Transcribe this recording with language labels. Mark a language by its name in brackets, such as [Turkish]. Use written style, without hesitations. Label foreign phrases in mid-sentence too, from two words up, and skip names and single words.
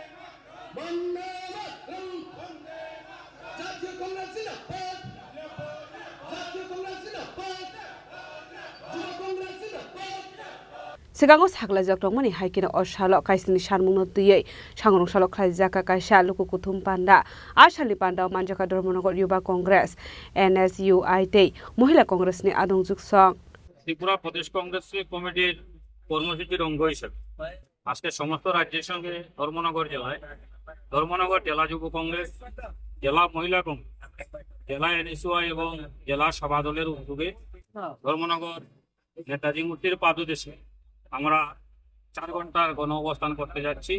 [Kok Borok] सिगाङाव साग्लाजक दंमोन हाइकिन अशाल कायसिनि सानमुंनो तैयै सांगरंशाल खालायजागा कायसा लोगोथुम पान्दा आशालि पान्दा मानजाका धर्मनगर युवा कांग्रेस NSUI तै महिला कांग्रेस नि आदंजुक सं [Bangla] ত্রিপুরা প্রদেশ কংগ্রেস কমিটির কর্মসূচির অঙ্গ হিসেবে আজকে সমস্ত রাজ্যের সঙ্গে ধর্মনগর জেলা যুব কংগ্রেস, জেলা মহিলা কংগ্রেস, জেলা NSUI এবং জেলা সভা দলের উদ্যোগে ধর্মনগর নেতাজি মূর্তির পাদদেশে আমরা 4 ঘন্টার গণ অবস্থান করতে যাচ্ছি।